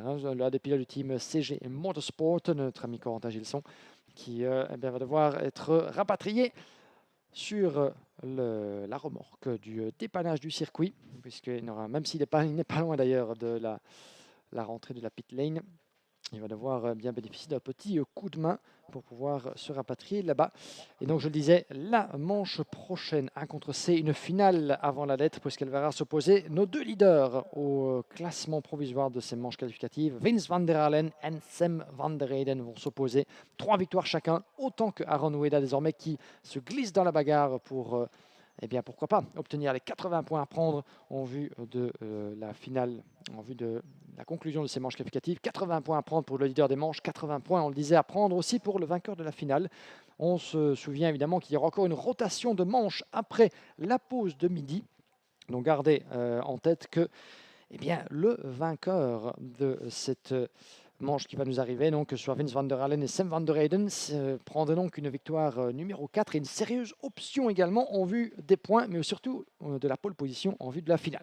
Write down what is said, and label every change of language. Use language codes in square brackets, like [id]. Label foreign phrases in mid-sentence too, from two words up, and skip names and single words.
[fr] L'un des pilotes du team CG Motorsport, notre ami Corentin Gilson, qui eh bien, va devoir être rapatrié sur la remorque du dépannage du circuit, puisque même s'il n'est pas loin d'ailleurs de la rentrée de la pit lane, il va devoir bien bénéficier d'un petit coup de main pour pouvoir se rapatrier là-bas. Et donc, je le disais, la manche prochaine, 1 contre C, une finale avant la lettre, puisqu'elle verra s'opposer nos deux leaders au classement provisoire de ces manches qualificatives. Vince van der Halen et Sam van der Heyden vont s'opposer. 3 victoires chacun, autant que Aaron Ueda désormais, qui se glisse dans la bagarre pour eh bien pourquoi pas obtenir les 80 points à prendre en vue de la finale, en vue de la conclusion de ces manches qualificatives. 80 points à prendre pour le leader des manches, 80 points, on le disait, à prendre aussi pour le vainqueur de la finale. On se souvient évidemment qu'il y aura encore une rotation de manches après la pause de midi. Donc gardez en tête que eh bien, le vainqueur de cette manche qui va nous arriver, donc soit Vince van der Allen et Sam van der Eyden, prendrait donc une victoire numéro 4 et une sérieuse option également en vue des points, mais surtout de la pole position en vue de la finale.